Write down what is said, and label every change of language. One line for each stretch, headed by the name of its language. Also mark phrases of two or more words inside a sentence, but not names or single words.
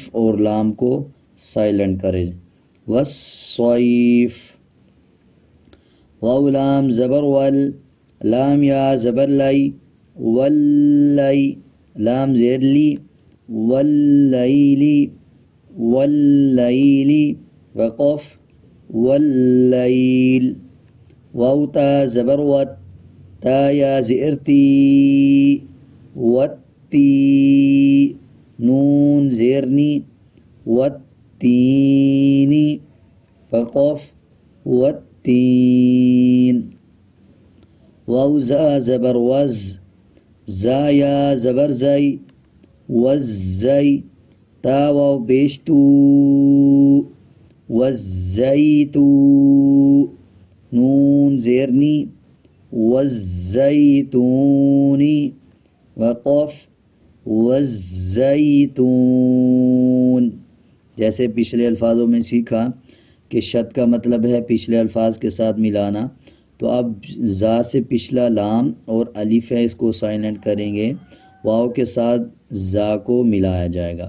Urdu: اور لام کو سائلنٹ کرے
Arabic: والصیف واو لام زبر ول لام یا زبر لائی واللائی لام زیر لی واللیلی واللیلی وقف واللیل واو تا زبر وت تا یا زیر تی وتی نون زیرنی والتینی وقف والتین واو زا زبر وز زا یا زبر زئی والزئی تا واو پیش تو والزیتو نون زیرنی والزیتونی وقف والزیتون
Urdu: جیسے پچھلے الفاظوں میں سیکھا کہ شد کا مطلب ہے پچھلے الفاظ کے ساتھ ملانا، تو اب زا سے پچھلا لام اور الف ہے اس کو سائلنٹ کریں گے، واو کے ساتھ زا کو ملایا جائے گا۔